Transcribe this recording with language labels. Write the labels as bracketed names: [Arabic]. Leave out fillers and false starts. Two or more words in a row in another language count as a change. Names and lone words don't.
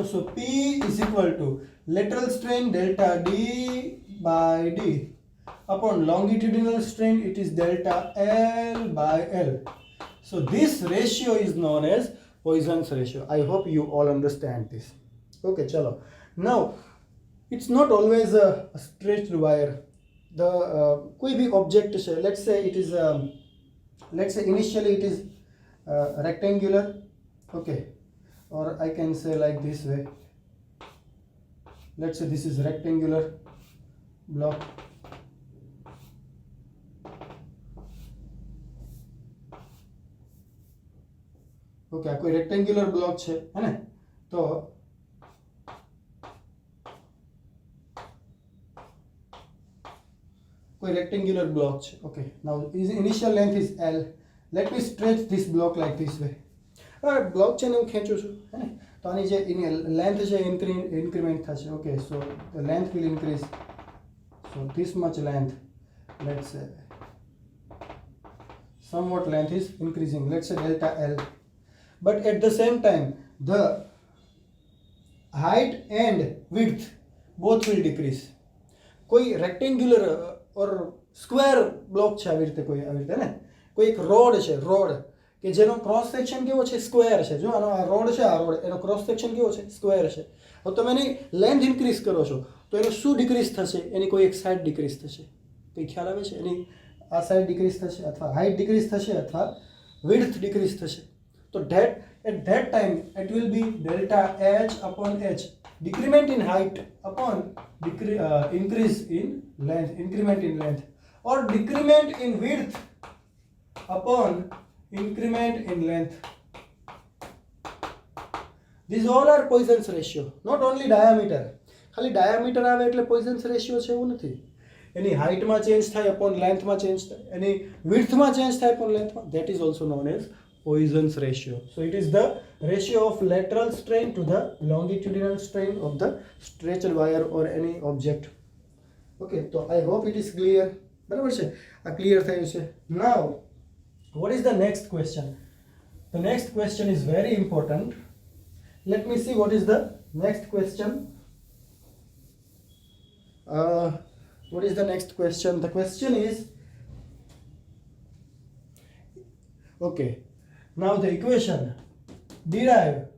[English] So P is equal to lateral strain delta D by D upon longitudinal strain, it is delta L by L. So this ratio is known as Poisson's ratio. I hope you all understand this. Okay, chalo. Now, it's not always a stretched wire. [Hindi] The कोई भी object है, [English] let's say it is let's say initially it is rectangular, okay, or I can say like this way. Let's say this is rectangular block. ओके, [Hindi] कोई [English] rectangular block [Hindi] है ना, तो कोई [English] rectangular block [Hindi] है. [English] Okay, now initial length is L. Let me stretch this block like this way. [Gujarati] ब्लॉक છે ને હું ખેંચું છું, હે ને, તો આની જે લેન્થ છે ઇન્ક્રીમેન્ટ થશે. [English] Okay, so the length will increase. So this much length, let's say somewhat length is increasing, let's say delta L. But at the same time the height and width both will decrease. [Hindi] कोई रेक्टेंग्युलर और स्क्वेर ब्लॉक [Gujarati] છે આવી રીતે, કોઈ આવી રીતે ને, કોઈ એક રોડ છે, રોડ કે જેનો [English] cross section [Gujarati] કેવો છે, સ્ક્વેર છે. જો આનો આ રોડ છે, આ રોડ એનો [English] cross section [Gujarati] કેવો છે, સ્ક્વેર છે. હવે તમે એની [English] length increase [Gujarati] કરો છો તો એનો શું ડિક્રીઝ થશે, એની કોઈ એક [English] side decrease [Gujarati] થશે. કંઈ ખ્યાલ આવે છે? એની આ [English] side decrease [Gujarati] થશે, અથવા [English] height decrease [Gujarati] થશે, અથવા [English] width decrease [Gujarati] થશે. [English] તો at that time it will be delta H upon H, decrement in height upon increase in length, increment in length, or decrement in width upon increment in length. These all are Poisson's ratio. Not only diameter, [Gujarati] ખાલી diameter આવે એટલે [English] Poisson's ratio [Gujarati] છે એવું નથી. એની હાઇટમાં ચેન્જ થાય અપોન લેન્થમાં ચેન્જ થાય, એની વિડ્થમાં ચેન્જ થાય અપોન લેન્થમાં. [English] That is also known as Poisson's ratio. So it is the ratio of lateral strain to the longitudinal strain of the stretched wire or any object. Okay, so I hope it is clear. [Gujarati] બરાબર છે, આ ક્લિયર થયું છે. [English] Now, what is the next question? The next question is very important. Let me see what is the next question. What is the next question? The question is, okay, now the equation, derive